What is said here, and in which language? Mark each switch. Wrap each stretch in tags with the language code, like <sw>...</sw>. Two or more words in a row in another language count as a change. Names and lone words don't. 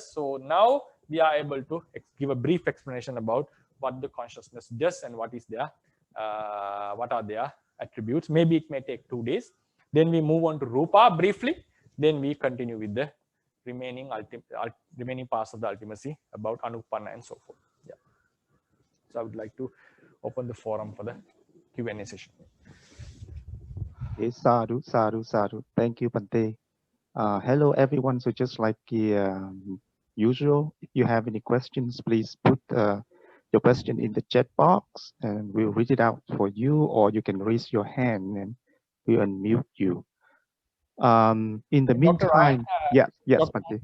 <en>So now we are able to give a brief explanation about what the consciousness does and what is their, what are their attributes. Maybe it may take 2 days. Then we move on to Rupa briefly. Then we continue with the remaining parts of the ultimacy about Anupanna and so forth. Yeah. So I would like to open the forum for the Q&A session.</en> <pi>Okay, sadhu, sadhu, sadhu.</pi> <en>Thank you, Bhante. Hello, everyone. So just like usual, if you have any questions, please put your question in the chat box and we'll read it out for you, or you can raise your hand and we'll unmute you. In the meantime, yes, Bhante.</en>